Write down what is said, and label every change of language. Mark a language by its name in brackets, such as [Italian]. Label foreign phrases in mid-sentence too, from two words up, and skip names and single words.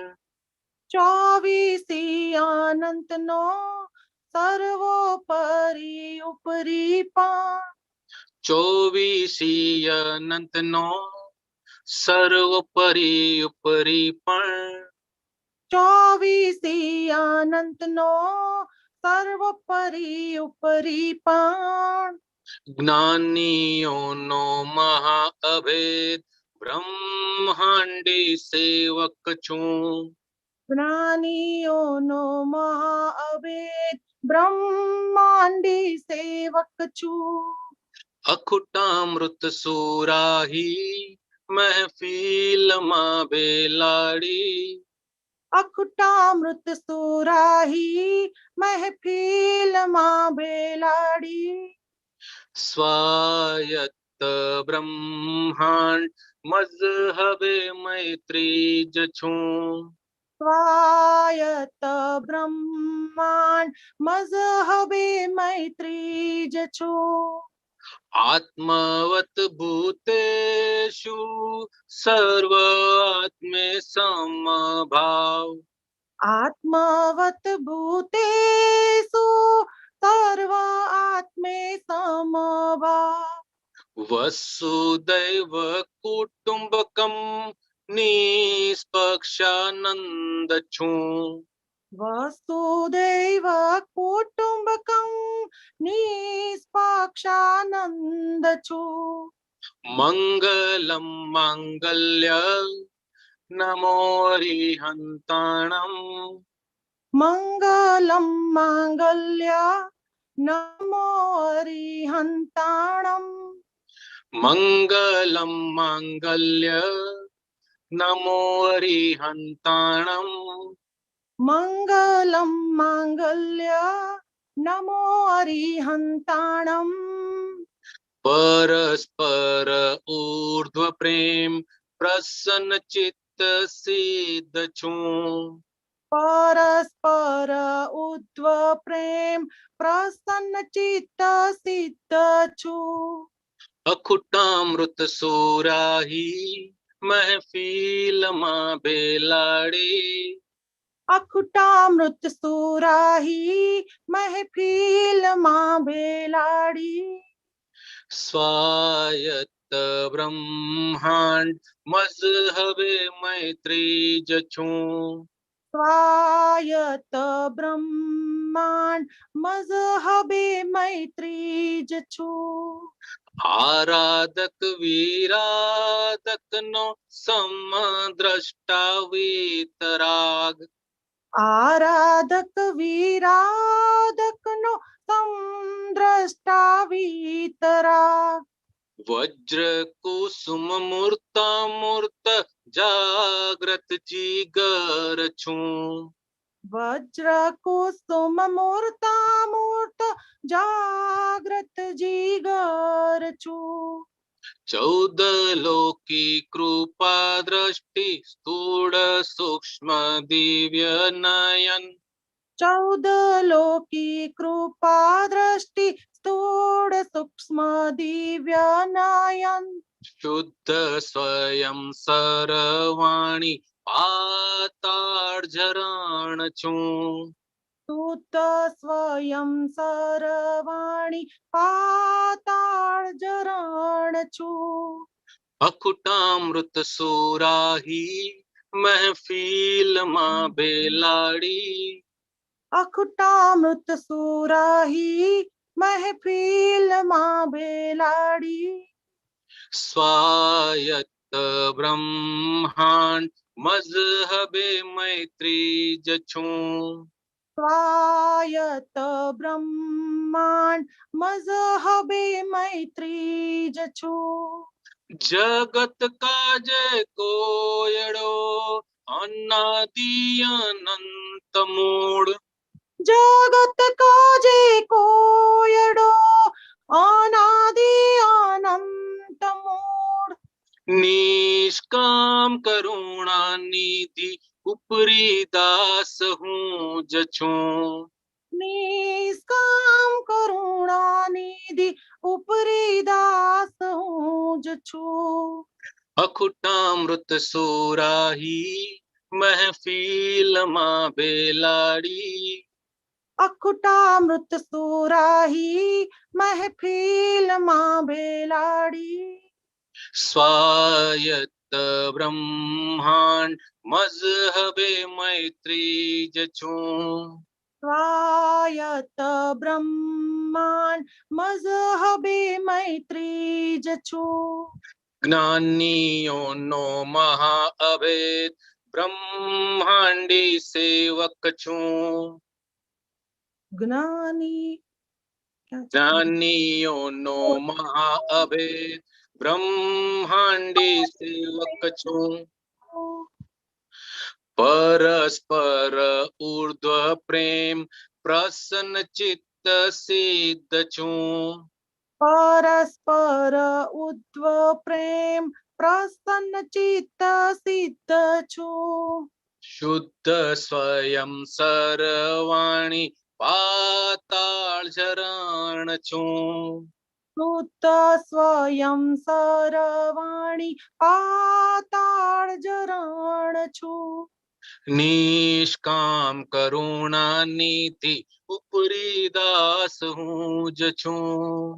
[Gujarati] ચૌવીસી અનંત નો સર્વોપરિ ઉપરિ પણ। ચૌવીસી અનંત નો સર્વોપરિ ઉપરિ પણ, ચૌવીસી અનંત નો સર્વોપરિ ઉપરિ પણ। જ્ઞાનીયોં નો મહાઅભેદ બ્રહ્માંડી સેવક છું, જ્ઞાનીયોં નો મહાઅભેદ બ્રહ્માંડી સેવક છું। અખુટામૃત સુરાહી મહેફિલ માં બેલાડી, અખુટામૃત સુરાહી મહેફિલ માં બેલાડી। સ્વાયત્ત બ્રહ્માંડ મઝહબે મૈત્રી જ છું, સ્વાયત્ત બ્રહ્માંડ મઝહબે મૈત્રી જ છું. [Sanskrit] आत्मवत भूतेषु [Gujarati] સર્વાત્મે સમભાવ [Sanskrit] आत्मवत भूतेषु [Gujarati] સર્વ આત્મે સમભાવ. [Sanskrit] वसुदैव कुटुंबकम [Gujarati] નિષ્પક્ષાનંદ છું. [Sanskrit] वसुदैव कुटुंबकं [Gujarati] નિષ્પક્ષાનંદ છું. મંગલમ માંગલ્ય નમો હરિહંતાણમ મંગલમ માંગલ્ય નમો હરિહંતાણમ. મંગલમ માંગલ્ય નમો હરિહંતાણમ મંગલમ માંગલ્ય નમો હરિહંતાણમ. પરસ્પર ઊર્ધ્વ પ્રેમ પ્રસન્ન ચિત્ત સિદ્ધ છું. પરસ્પર ઉદ્વ પ્રેમ પ્રસન્ન ચિત્ત સિદ્ધ છું. અખુટામૃત સોરાહી મહેફિલ માં બેલાડી અખુટામૃત સુરાહી મહેફિલમાં બેલાડી. સ્વાયત્ત બ્રહ્માંડ મઝહબે મૈત્રી જછું. સ્વાયત બ્રહ્માંડ મઝહબે મૈત્રી જ છું. આરાધક વિરાધક નો સમદ્રષ્ટા વીતરાગ આરાધક વિરાધકનો સમદ્રષ્ટા વિતરાગ. વજ્ર કુસુમ મૂર્તા મૂર્ત જાગૃત જીગર છું. વજ્ર કુસુમ મૂર્તા મૂર્ત જાગ્રત જીગર છું. 14 લોકી કૃપા દૃષ્ટિ સ્થૂલ સૂક્ષ્મ દિવ્ય નયન 14 લોકી કૃપા દ્રષ્ટિ સ્થૂળ સૂક્ષ્મ દિવ્ય નયન. શુદ્ધ સ્વયં સરવાણી પાતાળ ઝરણ છું. શુદ્ધ સ્વયં સરવાણી પાતાળ જરણ છું. અખુટામૃત સોરાહી મહેફિલ માં બેલાડી અખુટામૃત સુરાહી મહેફિલમાં બેલાડી. સ્વાયત્ત બ્રહ્માંડ મઝહબે મૈત્રી જછું. સ્વાયત બ્રહ્માંડ મઝહબે મૈત્રી જ છું. જગત કાજ કોયડો અનાદિ અનંત મૂડ જગત કાજે કોયડો અનાદિ અનંત મૂળ. નિષ્કામ કરુણા નિધિ ઉપરી દાસ હું જછું. નિષ્કામ કરુણાનિધિ ઉપરી દાસ હું જ છું. અખુટામૃત સોરાહી મહેફિલ માં બેલાડી અખુટામૃત સુરાહી મહેફિલમાં બેલાડી. સ્વાયત્ત બ્રહ્માંડ મઝહબે મૈત્રી જછું. સ્વાયત બ્રહ્માંડ મઝહબે મૈત્રી જ છું. જ્ઞાનીયોં નો મહાઅભેદ બ્રહ્માંડી સેવક છું. જ્ઞાની જ્ઞાનીયોં નો મહાઅભેદ બ્રહ્માંડી સેવક છું. પરસ્પર ઊર્ધ્વ પ્રેમ પ્રસન્ન ચિત્ત સિદ્ધ છું. પરસ્પર ઉદ્વ પ્રેમ પ્રસન્ન ચિત્ત સિદ્ધ છું. શુદ્ધ સ્વયં સરવાણી પાતાળ ઝરણ છું. સુત સ્વયં સરવાણી પાતાળ જરણ છું. નિષ્કામ કરુણા નીતિ ઉપરી દાસ હું જ છું.